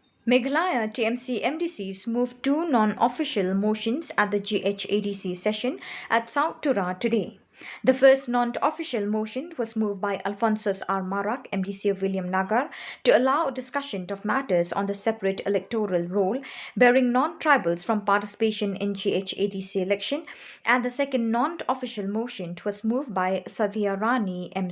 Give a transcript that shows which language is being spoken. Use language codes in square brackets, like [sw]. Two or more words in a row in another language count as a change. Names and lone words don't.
[en] Meghalaya TMC MDCs moved 2 non-official motions at the GHADC session at South Tura today. The first non-official motion was moved by Alphonsus R. Marak, MDC of William Nagar, to allow discussion of matters on the separate electoral roll bearing non-tribals from participation in GHADC election, and the second non-official motion was moved by Sathya Rani M.